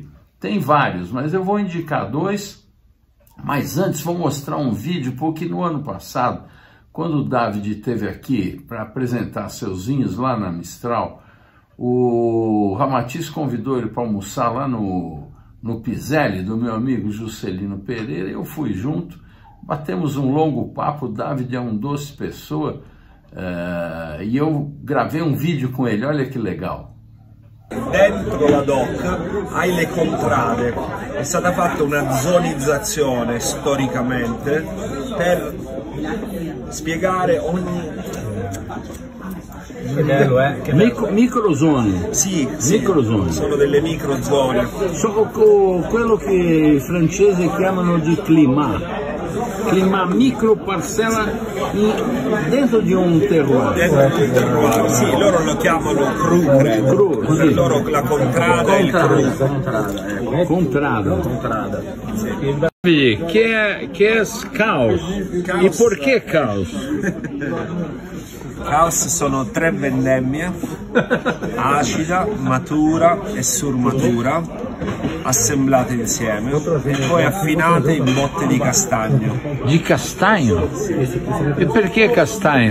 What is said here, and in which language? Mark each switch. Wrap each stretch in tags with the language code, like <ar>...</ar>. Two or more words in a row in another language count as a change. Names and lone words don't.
<pt>Tem vários, mas eu vou indicar dois. Mas antes vou mostrar um vídeo, porque no ano passado, quando o Davide esteve aqui para apresentar seus vinhos lá na Mistral, o Ramatiz convidou ele para almoçar lá no Piselli, do meu amigo Juscelino Pereira. Eu fui junto, batemos um longo papo. O Davide é um doce pessoa, e eu gravei um vídeo com ele, olha que legal.</pt> <it>Dentro la DOC hai le contrade, è stata fatta una zonizzazione storicamente per spiegare ogni... Che bello, Che microzone. Sì, microzone. Sono delle microzone. Sono quello che i francesi chiamano di climat. Che uma micro parcella dentro di un terroir. Dentro di un terroir, sì, loro lo chiamano cru, credo. Per sì. loro la contrada è il cru. Contrada.</it> <pt>Que é caos? E por que caos?</pt> <it>Caos sono 3 vendemmie, acida, matura e surmatura, assemblate insieme e poi affinate in botte di castagno.</it> <pt>De castanho? E</pt> <it>perché castagno?</it>